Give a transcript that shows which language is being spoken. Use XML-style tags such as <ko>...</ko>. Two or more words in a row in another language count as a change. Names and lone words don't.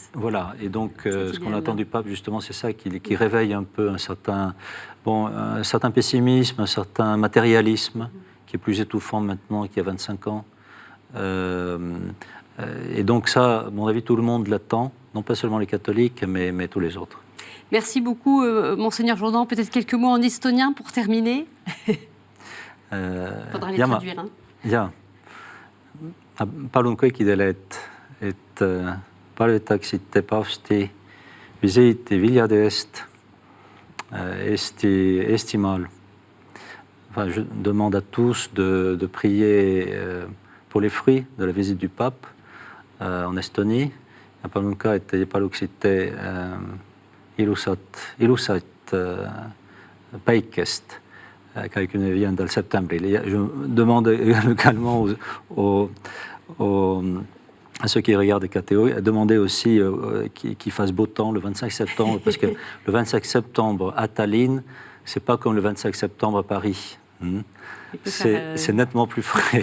<fr>Voilà, et donc ce qu'on attend du pape justement, c'est ça, qui réveille un peu un certain pessimisme, un certain matérialisme, qui est plus étouffant maintenant qu'il y a 25 ans. Et donc ça, à mon avis, tout le monde l'attend, non pas seulement les catholiques, mais tous les autres. Merci beaucoup, Monseigneur Jourdan. Peut-être quelques mots en estonien pour terminer. Faudra les traduire.</fr> <et>Jaa, palun kõikidele, et palvetaksite paavsti visiiti viljade eest Eestimaal.</et> <fr>Enfin, je demande à tous de prier pour les fruits de la visite du pape en Estonie.</fr> <et>Ja palun ka, et te paluksite ilusat päikest 25. septembril.</et> <fr>Et je demande également à ceux qui regardent KTO, à demander aussi qu'il fasse beau temps le 25 septembre, parce que le 25 septembre à Tallinn, c'est pas comme le 25 septembre à Paris. C'est nettement plus frais.</fr>